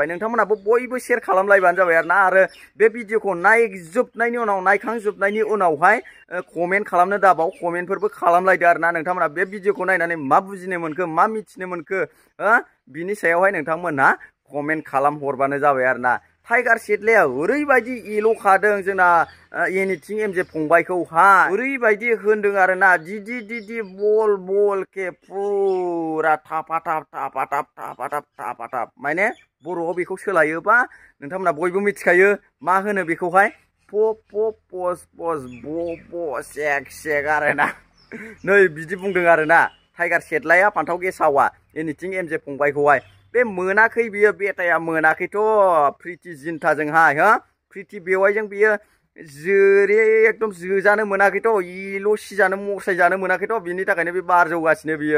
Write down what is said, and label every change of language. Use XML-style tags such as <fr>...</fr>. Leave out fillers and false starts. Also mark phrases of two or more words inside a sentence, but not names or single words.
<brx>नोंथांमोनाबो बयबो शेयार खालामलायबानो जाबाय आरोना आरो बे भिडिअखौ नायखांजोबनायनि उनावहाय कमेन्ट खालामनो दाबाव कमेन्टफोरबो खालामलायदो आरोना नोंथांमोना बे भिडिअखौ नायनानै मा बुजिनो मोनखो मा मिथिनो मोनखो बिनि सायावहाय नोंथांमोनहा कमेन्ट खालामहरबानो जाबाय आरोना। टाइगार सेटलाया ओरैबायदि इल'खादों जोंना एनिथिं एमजे फंबायखौहाय ओरैबायदि होनदों आरोना दीदी दीदी बल बल के फुरा थापा थाप माने बर'आव बेखौ सोलायोबा नोंथांमोना बयबो मिथिखायो मा होनो बेखौहाय प प पस पस ब ब सेक आरोना नै बिदि बुंदों आरोना टाइगार सेटलाया फान्थाव गेसावा एनिथिं एमजे फंबायखौहाय बे मोनाखै बियो बेटाया मोनाखैथ' प्रिति जिन्टाजोंहाय हो प्रिति बेवाइजों बियो एकदम जोजानो मोनाखैथ' इल' सिजानो मसायजानो मोनाखैथ' बिनि थाखायनो बे बार जौगासिनो</brx>